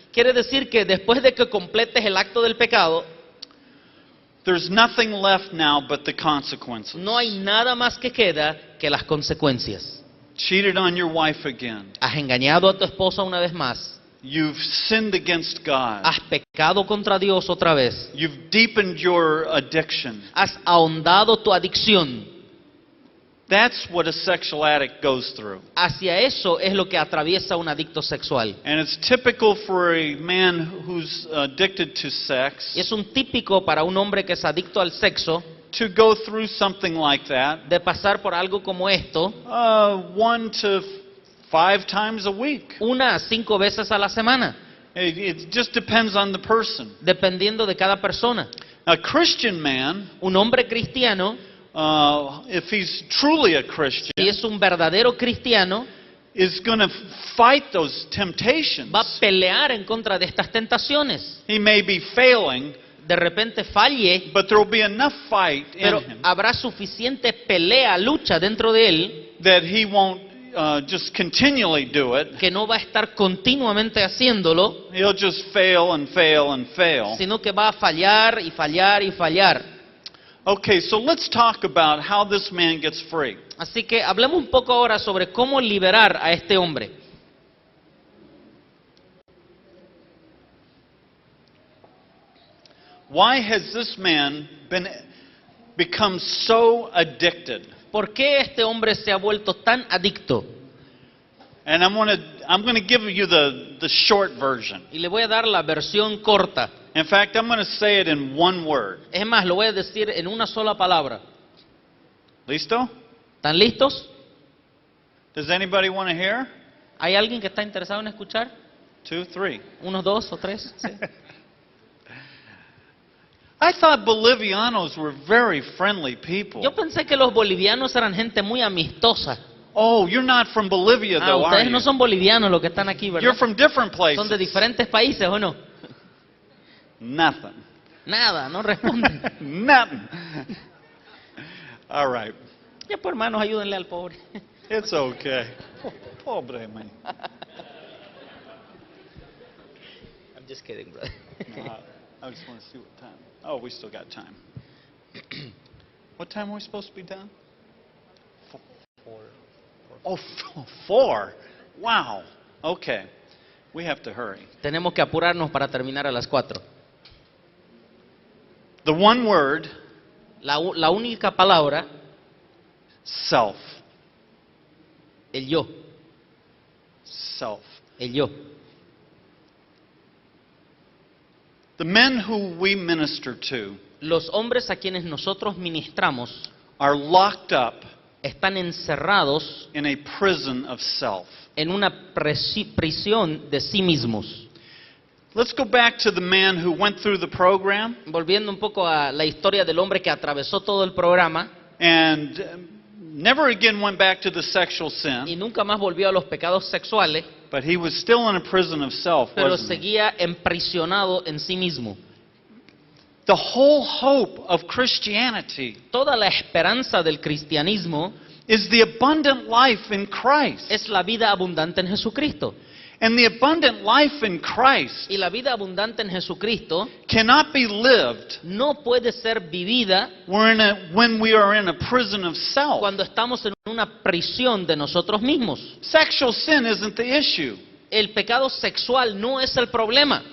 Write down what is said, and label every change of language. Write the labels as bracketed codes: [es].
[es] Quiere decir que después de que completes el acto del pecado, [en] there's nothing left now but the consequences. [es] no hay nada más que queda que las consecuencias. [en] Cheated on your wife again. [es] Has engañado a tu esposa una vez más. [en] You've sinned against God. [es] Has pecado contra Dios otra vez. [en] You've deepened your addiction. [es] Has ahondado tu adicción. [en] That's what a sexual addict goes through. [es] Hacia eso es lo que atraviesa un adicto sexual. [en] And it's typical for a man who's addicted to sex [es] Y es un típico para un hombre que es adicto al sexo [en] to go through something like that [es] de pasar por algo como esto [en] 1 to 5 times a week. [es] 1 a 5 veces a la semana, [en] It just depends on the person. [es] dependiendo de cada persona. [en] A Christian man, [es] Un hombre cristiano, [en] if he's truly a Christian, [es] si es un verdadero cristiano, [en] is going to fight those temptations. [es] va a pelear en contra de estas tentaciones. [en] He may be failing, [es] De repente falle, [en] but there will be enough fight [es] pero [en] in him [es] habrá suficiente pelea, lucha dentro de él, [en] that he won't just continually do it. [es] que no va a estar continuamente haciéndolo, [en] He'll just fail and fail and fail. [es] sino que va a fallar y fallar y fallar. [en] Okay, so let's talk about how this man gets free. [es] Así que hablemos un poco ahora sobre cómo liberar a este hombre. [en] Why has this man become so addicted? [es] ¿Por qué este hombre se ha vuelto tan adicto? [en] And I'm going to give you the short version. [es] Y le voy a dar la versión corta. [en] In fact, I'm going to say it in one word. [es] Es más, lo voy a decir en una sola palabra. Listo? ¿Están listos? [en] Does anybody want to hear? [es] ¿Hay alguien que está interesado en escuchar? [en] 2, 3. [es] 1, 2 o 3. ¿Sí? [en] I thought Bolivianos were very friendly people. [es] Yo pensé que los bolivianos eran gente muy amistosa. [en] Oh, you're not from Bolivia though, are [es] Ustedes [en] you? [es] no son bolivianos los que están aquí, [en] You're [es] ¿verdad? [en] from different places. [es] Son de diferentes países, ¿o no? [en] Nothing. [es] Nada, no responden. [en] Nothing. All right. [es] Ya pues, hermanos, ayúdenle al pobre. [en] It's okay. Pobre man. I'm just kidding, brother. I just want to see what time. Oh, we still got time. What time are we supposed to be done? 4. Oh, 4. Wow. Okay. We have to hurry. [es] Tenemos que apurarnos para terminar a las 4. [en] The one word, [es] La única palabra, [en] self. [es] el yo. [en] Self. [es] El yo. [en] The men who we minister to [es] Los hombres a quienes nosotros ministramos [en] are locked up [es] están encerrados [en] in a prison of self. [es] en una prisión de sí mismos. [en] Let's go back to the man who went through the program [es] Volviendo un poco a la historia del hombre que atravesó todo el programa [en] and never again went back to the sexual [es] y [en] sin, [es] nunca más volvió a los pecados sexuales, [en] but he was still in a prison of self, [es] pero [en] wasn't he? [es] seguía emprisionado en sí mismo. [en] the whole hope of Christianity [es] Toda la esperanza del cristianismo [en] is the abundant life in Christ. [es] es la vida abundante en Jesucristo. [en] And the abundant life in Christ [es] Y la vida abundante en Jesucristo [en] cannot be lived [es] no puede ser vivida [en] when we are in a prison of self. [es] cuando estamos en una prisión de nosotros mismos. [en] Sexual sin isn't the issue. [es] El pecado sexual no es el problema,